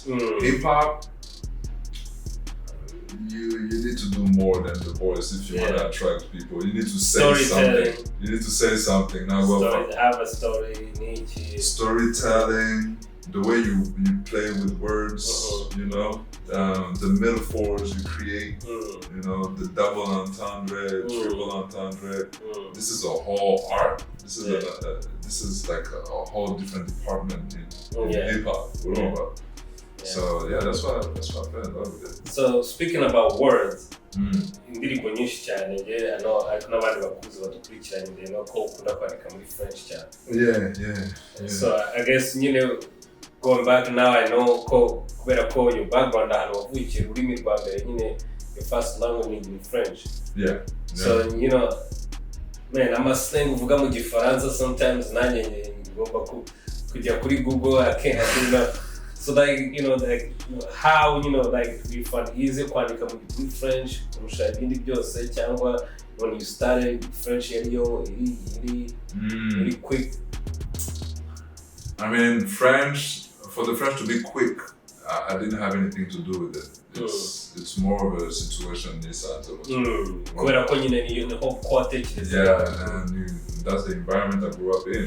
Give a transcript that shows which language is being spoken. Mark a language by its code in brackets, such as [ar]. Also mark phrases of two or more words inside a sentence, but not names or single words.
[en] Hip hop, you need to do more than the voice if you want to attract people. You need to say something. You need to say something. Now have a story, storytelling, the way you play with words, you know, the metaphors you create, you know, the double entendre, triple entendre. This is a whole art. This is like a whole different department in hip hop. So that's why I fell in love with it. So speaking about words, [rw] indirimbo nyinshi cyane ariko n'abandi bakuzi badukurikiranye ko ukunda kwandika muri French cyane. [en] Yeah. So I guess going back now I know [rw] ko kubera ko [en] your background [rw] ahantu wavukiye ururimi rwa mbere [en] your first language in French. So man, I'm a slang [rw] uvuga mu Gifaransa [en] sometimes [rw] nanjye ngomba kujya kuri Google [en] I can't. So like how like you find easy [rw] kwandika mu French kurusha ibindi byose cyangwa [en] when you started French really quick? I mean for the French to be quick, I didn't have anything to do with it. It's more of a situation and that's the environment I grew up in.